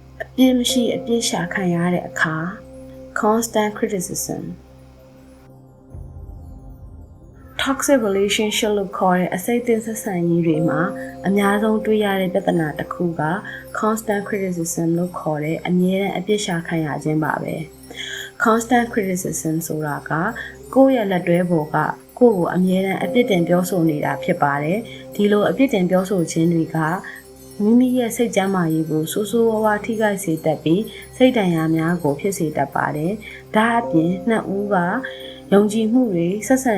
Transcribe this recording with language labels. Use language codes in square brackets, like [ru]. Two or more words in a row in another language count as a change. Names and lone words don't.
[my] ပြင်းမရှိအပြစ်ရှာခံရတဲ့အခါ [en] constant criticism toxic relationship [my] လို့ခေါ်တဲ့အစိတ်အသင်းဆက်ဆံရေးတွေမှာအများဆုံးတွေ့ရတဲ့ပြဿနာတစ်ခုက [en] constant criticism [my] လို့ခေါ်တဲ့အမြဲတမ်းအပြစ်ရှာခံရခြင်းပါပဲ [en] constant criticism [my] ဆိုတာကကိုယ့်ရဲ့လက်တွဲပေါ်ကကိုယ့်ကိုအမြဲတမ်းအပြစ်တင်ပြောဆိုနေတာဖြစ်ပါတယ်ဒီလိုအပြစ်တင်ပြောဆိုခြင်းတွေကမိမိရဲ့စိတ်ကျန်းမာရေး ကိုဆိုးဆိုးဝါးဝါးထိခိုက်စေတတ်ပြီးစိတ်ဒဏ်ရာများကိုဖြစ်စေတတ်ပါတယ်ဒါအပြင်နှစ်ဦးကယုံကြည်မှုတွေဆက်ဆံ